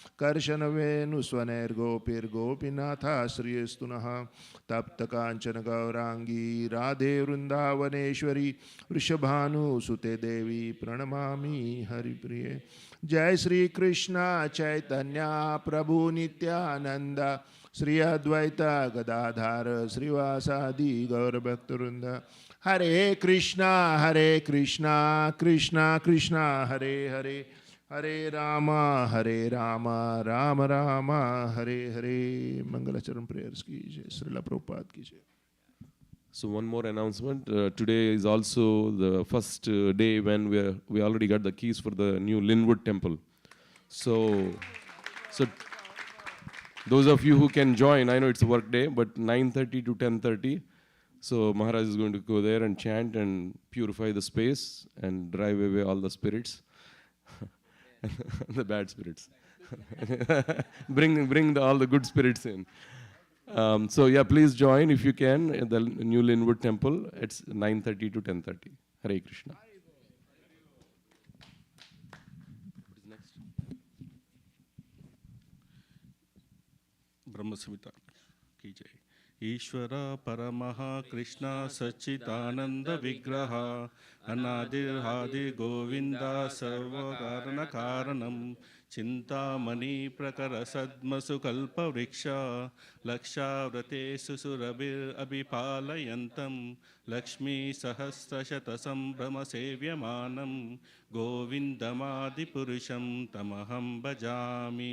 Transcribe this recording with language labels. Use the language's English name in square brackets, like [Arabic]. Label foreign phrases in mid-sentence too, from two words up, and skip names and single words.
[Sanskrit] कर्शनवेणुस्वनैर्गोपीर्गोपीनाथाश्रियस्तु नः तप्तकाञ्चन गौराङ्गी राधे वृन्दावनेश्वरी वृषभानुसुते देवी प्रणमामि हरिप्रिये। जय श्री कृष्ण चैतन्य प्रभु नित्यानंद श्री अद्वैत गदाधर श्रीवासादि गौरभक्तवृंद। हरे कृष्णा कृष्णा कृष्णा हरे हरे हरे राम राम राम हरे हरे। [Hindi] मंगलाचरण प्रेयर्स की जय। श्रीला प्रभुपाद की जय। [English] So one more announcement. Today is also the first day when we already got the keys for the new Linwood temple. So those of you who can join, I know it's a work day, but 9:30 to 10:30. So Maharaj is going to go there and chant and purify the space and drive away all the spirits, the bad spirits. bring all the good spirits in. So yeah, please join if you can at the new Linwood temple. It's 9:30 to 10:30. Hare Krishna. What is next? [Hindi] ब्रह्म संहिता की जय। [Sanskrit] ईश्वर परमः कृष्ण सच्चिदानंद विग्रह अनादिर्हादि गोविंद सर्वकारण कारणम चिंतामणि प्रकर सद्मसुकल्प वृक्ष लक्षाव्रतेषु सुरभिरभिपालयन्तं लक्ष्मी सहस्रशत संभ्रम सेव्यमानं गोविन्दमादिपुरुषं तमहं भजामि।